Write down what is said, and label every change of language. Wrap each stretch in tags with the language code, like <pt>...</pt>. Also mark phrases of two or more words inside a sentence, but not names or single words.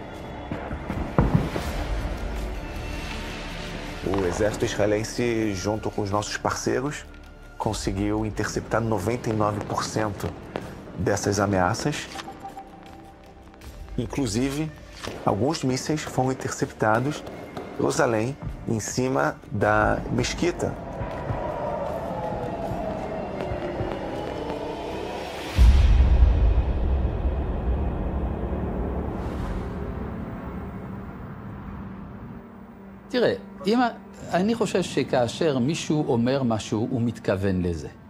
<pt>O exército israelense, junto com os nossos parceiros, conseguiu interceptar 99% dessas ameaças. Inclusive, alguns mísseis foram interceptados em Jerusalém, em cima da mesquita.</pt> <he>תראה, אני חושב שכאשר מישהו אומר משהו, הוא מתכוון לזה.</he>